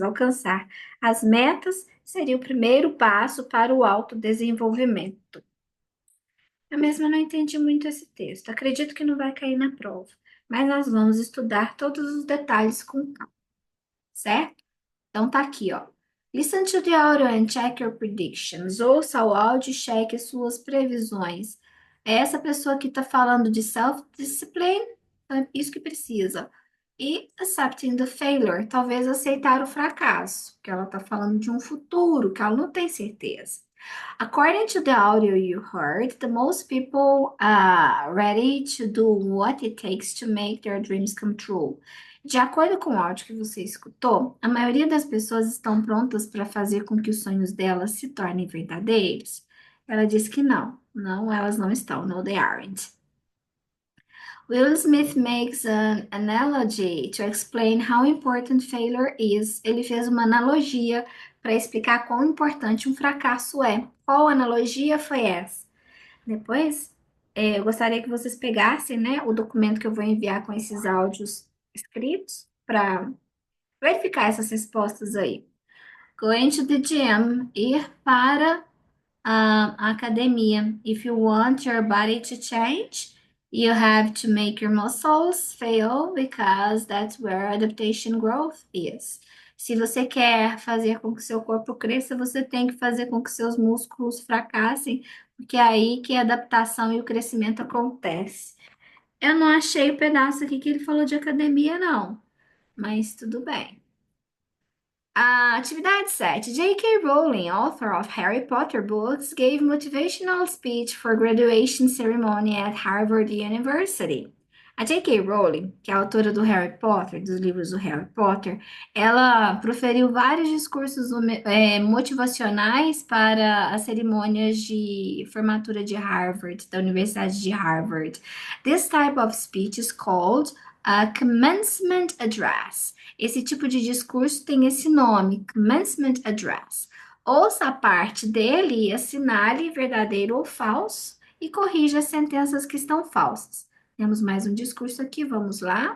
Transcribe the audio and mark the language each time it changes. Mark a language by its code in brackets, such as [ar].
[pt] Alcançar as metas seria o primeiro passo para o autodesenvolvimento. Eu mesma não entendi muito esse texto. Acredito que não vai cair na prova, mas nós vamos estudar todos os detalhes com calma, certo? Então tá aqui, ó. [en] Listen to the audio and check your predictions. [pt] Ouça o áudio e cheque suas previsões. É essa pessoa que tá falando de self-discipline, então é isso que precisa. E [en] accepting the failure, [pt] talvez aceitar o fracasso, porque ela tá falando de um futuro que ela não tem certeza. [en] According to the audio you heard, the most people are ready to do what it takes to make their dreams come true. [pt] De acordo com o áudio que você escutou, a maioria das pessoas estão prontas para fazer com que os sonhos delas se tornem verdadeiros. Ela disse que não. Não, elas não estão. [en] No, they aren't. Will Smith makes an analogy to explain how important failure is. [pt] Ele fez uma analogia para explicar quão importante um fracasso é. Qual analogia foi essa? Depois, eu gostaria que vocês pegassem, né, o documento que eu vou enviar com esses áudios escritos para verificar essas respostas aí. [en] Going to the gym, [pt] ir para a academia. [en] If you want your body to change, you have to make your muscles fail because that's where adaptation growth is. [pt] Se você quer fazer com que seu corpo cresça, você tem que fazer com que seus músculos fracassem, porque é aí que a adaptação e o crescimento acontece. Eu não achei o pedaço aqui que ele falou de academia, não, mas tudo bem. Atividade 7. J.K. [en] Rowling, author of Harry Potter books, gave motivational speech for graduation ceremony at Harvard University. [pt] A J.K. Rowling, que é a autora do Harry Potter, dos livros do Harry Potter, ela proferiu vários discursos motivacionais para as cerimônias de formatura de Harvard, da Universidade de Harvard. [en] This type of speech is called a commencement address. [pt] Esse tipo de discurso tem esse nome, commencement address. Ouça a parte dele e assinale verdadeiro ou falso e corrija as sentenças que estão falsas. Temos mais um discurso aqui, vamos lá.